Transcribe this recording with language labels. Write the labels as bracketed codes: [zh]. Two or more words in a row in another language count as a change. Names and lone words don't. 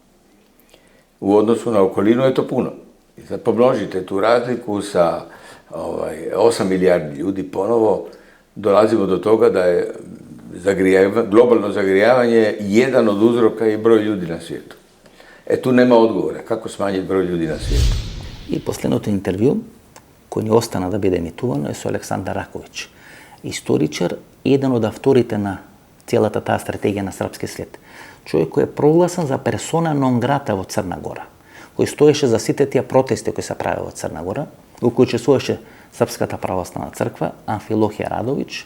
[bs] U odnosu na okolinu je to puno. I sad pomnožite tu razliku sa 8 milijardi ljudi, ponovo dolazimo do toga da je globalno zagrijavanje jedan od uzroka i broj ljudi na svijetu. Tu nema odgovora. Kako smanjiti broj ljudi na svijetu? [mk] И последното интервју, кој ни остана да биде емитувано, е со Александар Раковиќ. Историчар, еден од авторите на целата таа стратегија на српски свет. Човек кој е прогласен за персона нон грата во Црна Гора, кој стоеше за сите тие протести кои се правеа во Црна Гора, во кои учествуваше Српската православна црква, Амфилохија Радовиќ.